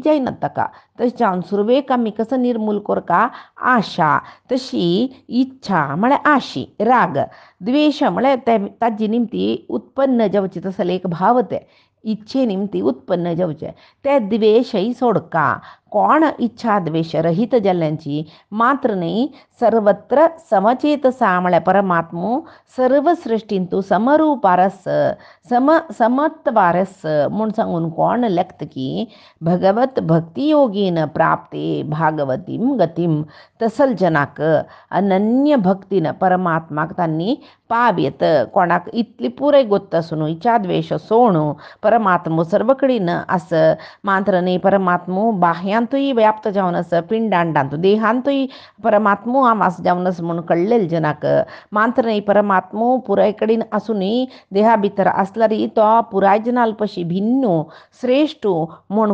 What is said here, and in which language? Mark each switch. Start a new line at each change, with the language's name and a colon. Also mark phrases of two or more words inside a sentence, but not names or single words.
Konkani: जायना ताका तशें जावन सुरवेक आमी कसो निर्मूल करता आशा तशी इच्छा म्हळ्यार आशी राग द्वेष म्हळ्यार ताजी निमती उत्पन्न जावची तसले एक भाव ते इच्छे निमती उत्पन्न जावचे ते द्वेशय सोडका कोण इच्छा द्वेष रहित जाल्ल्यांची मात्र न्ही
Sanskrit: सर्वत्र समचेतसा
Konkani: म्हळ्यार परमात्मो सर्व सृश्टींतू समरूपारस समत्वारस म्हूण सांगून कोण लेखता की
Sanskrit: भगवत भक्ती योगेन प्राप्ते भागवतीम गतीम
Konkani: तसल जनाक अनन्य भक्तीन परमात्माक तांणी पावयत कोणाक इतली पुराय गोत्त आसून इच्छा द्वेष सोडून परमात्मो सर्व कडेन आस मात्र न्ही परमात्मो बाह्यांतूय व्याप्त जावन आस पिंडांडांत देहांतूय परमात्मो आवास जावन आस म्हूण कळलेले जनाक मात्र न्ही परमात्मो पुराय कडेन आसुनूय देहा भितर आसल्यार तो पुराय जनाल पशी भिन्न श्रेष्ठ म्हूण